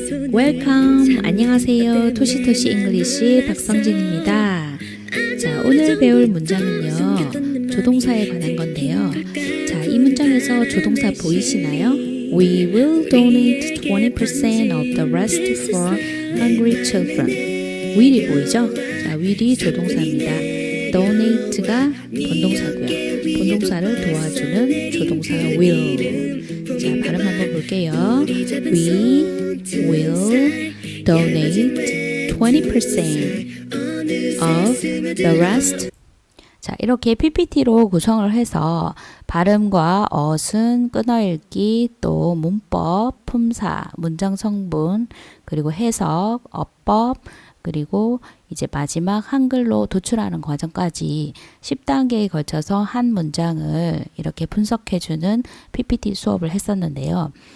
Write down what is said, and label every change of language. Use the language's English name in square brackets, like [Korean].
[English] Welcome. [Korean] 안녕하세요. 토시토시 잉글리시 박성진입니다. 자, 오늘 배울 문장은요. 조동사에 관한 건데요. 자, 이 문장에서 조동사 보이시나요? [English] We will donate 20% of the rest for hungry children. [Korean] will이 보이죠? 자, will이 조동사입니다. donate가 본동사고요. 본동사를 도와주는 조동사 will. 자, 발음 한번 볼게요. [English] We will donate 20% of the rest. [Korean] 자, 이렇게 PPT로 구성을 해서 발음과 어순, 끊어읽기, 또 문법, 품사, 문장 성분, 그리고 해석, 어법, 그리고 이제 마지막 한글로 도출하는 과정까지 10단계에 걸쳐서 한 문장을 이렇게 분석해주는 PPT 수업을 했었는데요.